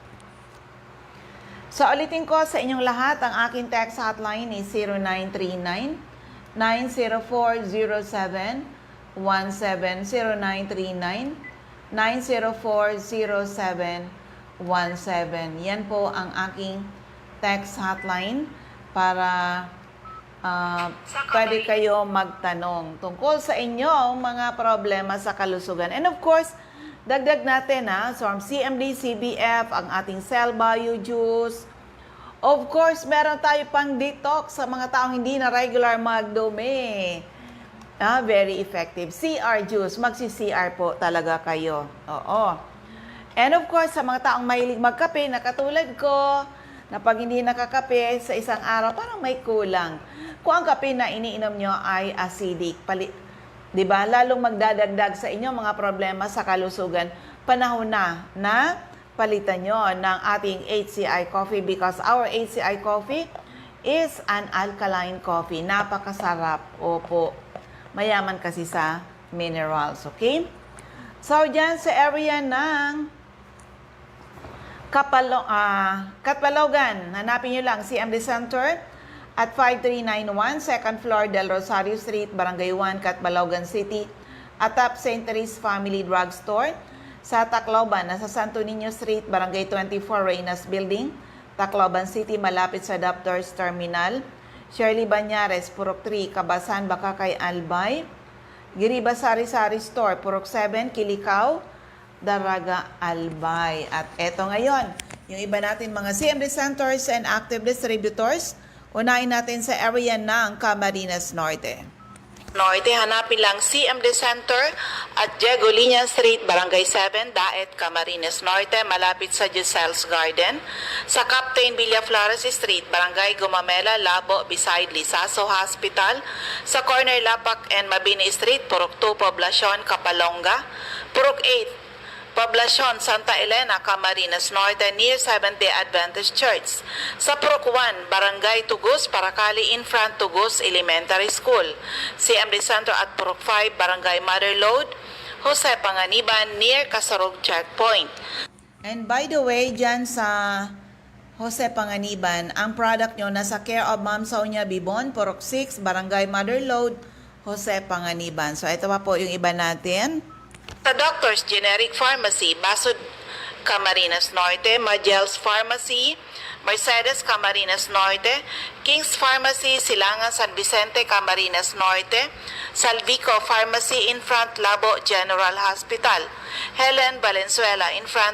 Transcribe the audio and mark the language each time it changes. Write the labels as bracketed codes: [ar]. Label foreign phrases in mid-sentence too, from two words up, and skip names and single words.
[tl] So, ulitin ko sa inyong lahat, ang aking [en] text hotline is [tl] 0939-9040717, 0939-9040717. Yan po ang aking [en] text hotline [tl] para pwede kayo magtanong tungkol sa inyong mga problema sa kalusugan. [en] And of course, [tl] dagdag natin from CMD, CBF, ang ating Cell Bio Juice. Of course, meron tayo pang detox sa mga taong hindi na regular magdumi. [en] Very effective. [tl] CR Juice, magsi-CR po talaga kayo. Oo. [en] And of course, [tl] sa mga taong mahilig magkape na katulad ko, na pag hindi nakakape sa isang araw, parang may kulang. Kung ang kape na iniinom nyo ay acidic, diba? Lalong magdadagdag sa inyo mga problema sa kalusugan. Panahon na palitan nyo ng ating HCI coffee [en] because our HCI coffee is an alkaline coffee. [tl] Napakasarap. Opo. Mayaman kasi sa minerals. Okay? So, dyan sa area ng Catbalogan, hanapin nyo lang CMD Center at 5391 2nd floor Del Rosario Street, Barangay 1, Catbalogan City, atop St. Therese Family Drugstore. Sa Tacloban, nasa Santo Niño Street, Barangay 24, Reynas Building, Tacloban City, malapit sa Doctors Terminal. Shirley Banyares, Purok 3, Kabasan, Bakakay, Albay. Giriba Sari-Sari Store, Purok 7, Kilikao, Daraga, Albay. At eto ngayon, yung iba natin mga [en] CMD centers and active distributors. [tl] Unahin natin sa area ng Camarines Norte. Hanapin lang CMD Center at Diego Liñan Street, Barangay 7, Daet, Camarines Norte, malapit sa Giselle's Garden. Sa Captain Villaflores Street, Barangay Gumamela, Labo, beside Lisaso Hospital. Sa corner Lapak and Mabini Street, Purok 2, Poblacion, Kapalonga. Purok 8, Poblacion, Santa Elena, Camarines Norte, [en] near Seventh-day Adventist Church. [tl] Sa Purok 1, Barangay Tugus, Paracali, [en] in front [tl] Tugus Elementary School. CMD Center at Purok 5, Barangay Motherlode, Jose Panganiban, near Kasarog Checkpoint. [en] And by the way, [tl] dyan sa Jose Panganiban. Ang product nyo nasa [en] care of [tl] Ma'am Sonia Bibon, Purok 6, Barangay Mother Lode, Jose Panganiban. So ito pa po yung iba natin. Sa Doctors Generic Pharmacy, Basud Camarines Norte, Magel's Pharmacy, Mercedes Camarines Norte, King's Pharmacy, Silangan San Vicente [en] Camarines Norte, Salvico Pharmacy in front Labo General Hospital, Helen Valenzuela in front